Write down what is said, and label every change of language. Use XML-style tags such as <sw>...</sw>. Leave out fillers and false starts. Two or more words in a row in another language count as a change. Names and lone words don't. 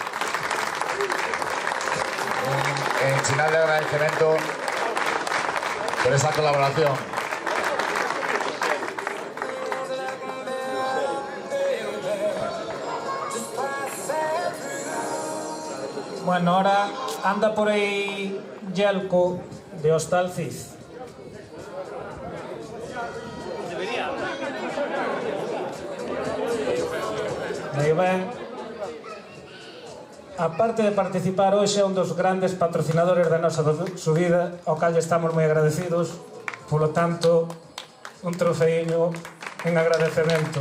<es>En señal de agradecimiento por esa colaboración. Bueno, ahora anda por ahí Yelko de Hostal Cid.</es> <gl>Aí ven. Aparte de participar hoxe é un dos grandes patrocinadores da nosa subida, ao cal estamos moi agradecidos, polo tanto, un trofeiño en agradecemento.</gl>